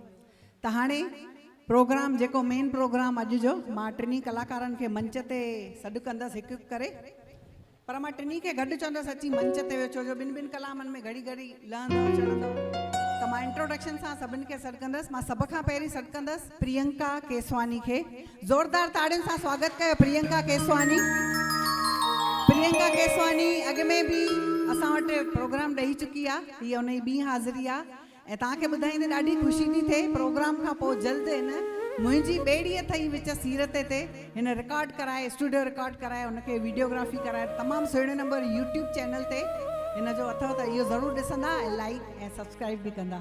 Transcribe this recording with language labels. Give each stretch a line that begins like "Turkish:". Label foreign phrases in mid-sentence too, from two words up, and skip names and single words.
Sindhi: त हाणे प्रोग्राम जेको मेन प्रोग्राम अॼु जो, मां टिनी कलाकारनि खे मंच ते सॾु कंदसि हिकु हिकु करे, पर मां टिनी खे गॾु चवंदसि अची मंच ते वेठो, जो ॿिनि ॿिनि कलामनि में घड़ी घड़ी लहंदो चढ़ंदो। त मां इंट्रोडक्शन सां सभिनि खे सॾु कंदसि। मां सभ खां पहिरीं सॾु कंदसि प्रियंका केसवानी खे। ज़ोरदार ताड़ियुनि सां स्वागत कयो प्रियंका केसवानी। प्रियंका केसवानी अॻ में बि असां वटि प्रोग्राम ॾेई चुकी आहे, हीअ उन जी ॿी हाज़िरी आहे। ऐं तव्हांखे ॿुधाईंदे ॾाढी ख़ुशी थी थिए, प्रोग्राम खां पोइ जल्द हिन मुंहिंजी ॿेड़ीअ अथई विच सीरत ते हिन रिकॉर्ड कराए,
English: studio record
Sindhi: कराए, उनखे वीडियोग्राफी कराए, तमामु सुहिणे नंबर यूट्यूब चैनल ते हिन जो अथव, त इहो ज़रूरु ॾिसंदा ऐं लाइक ऐं सब्सक्राइब बि कंदा।